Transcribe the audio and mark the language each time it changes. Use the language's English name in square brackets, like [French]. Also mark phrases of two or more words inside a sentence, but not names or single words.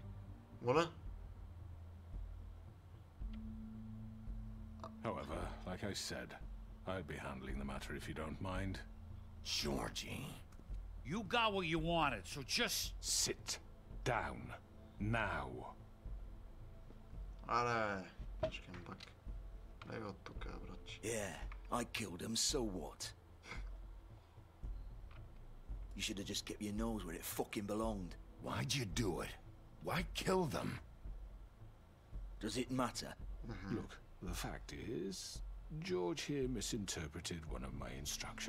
[English] What? However, like I said, I'd be handling the matter if you don't mind. Georgie. You got what you wanted, so just... Sit down. Now. [Bulgarian] Аре, чекам пак. Дай го от тук, брачи. [English] Yeah, I killed him, so what? You should have just kept your nose where it fucking belonged. Why'd you do it? Why kill them? Does it matter? Look, the fact is, George here misinterpreted one of my instructions.